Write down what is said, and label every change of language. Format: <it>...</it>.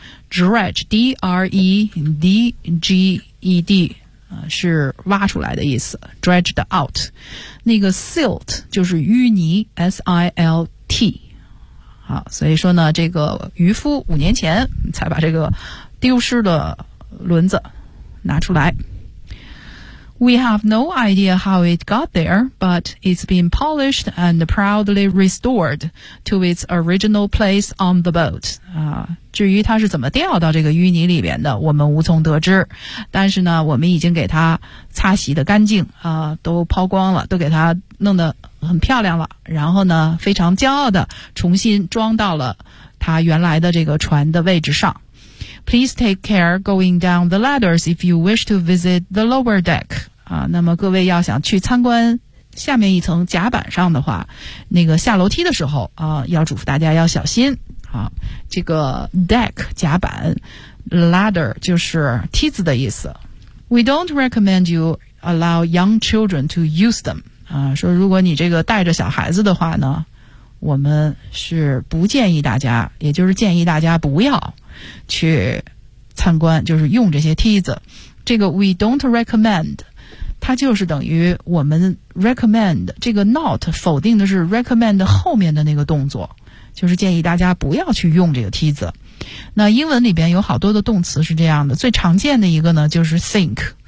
<zh>Dredge, D-R-E-D-G-E-D 啊，是挖出来的意思。</zh> <en>Dredged out,</en> <zh>那个 silt 就是淤泥 ，S-I-L-T。好，所以说呢，这个渔夫5年前才把这个丢失的轮子拿出来。</zh> <en>We have no idea how it got there, but it's been polished and proudly restored to its original place on the boat.</en> <zh>啊，至于它是怎么掉到这个淤泥里边的，我们无从得知。但是呢，我们已经给它擦洗的干净啊，都抛光了，都给它弄得很漂亮了。然后呢，非常骄傲的重新装到了它原来的这个船的位置上。</zh> <en>Please take care going down the ladders if you wish to visit the lower deck.</en> <zh>啊，那么各位要想去参观下面一层甲板上的话，那个下楼梯的时候啊，要嘱咐大家要小心。啊，这个 deck 甲板 ladder 就是梯子的意思。</zh> <en>We don't recommend you allow young children to use them.</en> <zh>啊，说如果你这个带着小孩子的话呢，我们是不建议大家，也就是建议大家不要。去参观就是用这些梯子这个</zh> <en>we don't recommend</en> <zh>它就是等于我们 recommend 这个 not 否定的是 recommend 后面的那个动作就是建议大家不要去用这个梯子那英文里边有好多的动词是这样的最常见的一个呢就是 think</zh>